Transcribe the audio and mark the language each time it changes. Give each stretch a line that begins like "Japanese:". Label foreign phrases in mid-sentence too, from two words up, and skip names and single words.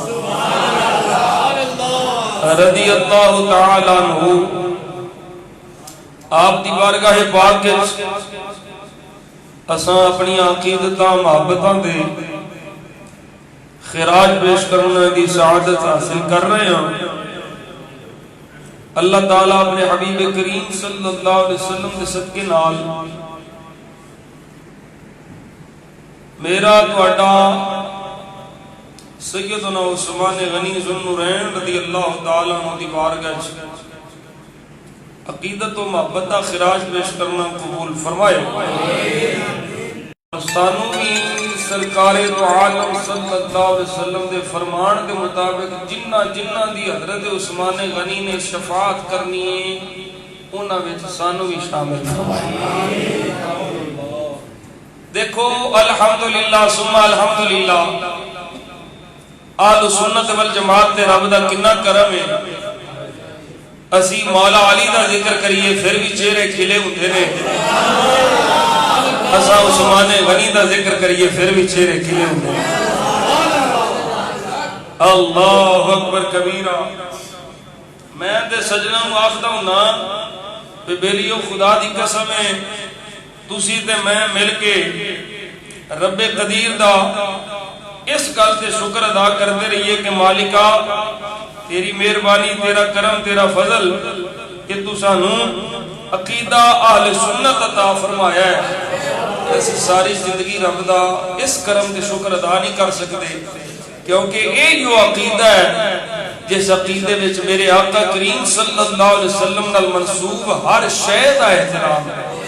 Arabic: رضی اللہ تعالی عنہ
Punjabi: آپ دی بارگاہ پاک کے اساں اپنی عقیدتاں محبتاں دے خراج پیش کرنے دی سعادت حاصل کر رہے ہیں. اللہ تعالیٰ اپنے حبیب کریم
Arabic: صلی اللہ علیہ وسلم
Punjabi: دے صدقے نال میرا تہاڈا سیدنا عثمان غنی ذوالنورین
Arabic: رضی اللہ تعالیٰ عنہ
Punjabi: دی بارگاہ عقیدت و محبت کا خراج پیش کرنا قبول فرمائے. سانو بھی سرکار دو عالم
Arabic: صلی اللہ علیہ وسلم
Punjabi: دے فرمان دے مطابق جنہ دی حضرت عثمان غنی نے شفاعت کرنی ہے انہاں وچ سانو بھی شامل فرمائے. دیکھو
Arabic: الحمدللہ ثم الحمدللہ
Punjabi: اہل سنت والجماعت تے رب دا کنا کرم ہے. اسی مولا علی دا ذکر کریے پھر بھی چہرے کھلے ہوندے نے، اسا عثمان غنی دا ذکر کریے پھر بھی چہرے کھلے ہوندے نے.
Arabic: اللہ اکبر کبیرہ.
Punjabi: میں تے سجنا نوں آکھدا ہوں کہ بیلیو خدا دی قسم ہے تسی تے میں مل کے رب قدیر دا اس گل تے شکر ادا کرتے رہیے کہ مالکا تیری مہربانی، تیرا کرم، تیرا فضل کہ تو سانوں عقیدہ اہل سنت عطا فرمایا ہے. ایسی ساری زندگی رب دا اس کرم تے شکر ادا نہیں کر سکتے
Urdu: کیونکہ یہ جو عقیدہ ہے جس عقیدے
Punjabi: وچ میرے آقا کریم
Arabic: صلی اللہ علیہ وسلم
Punjabi: نال منسوب ہر شے دا احترام ہے.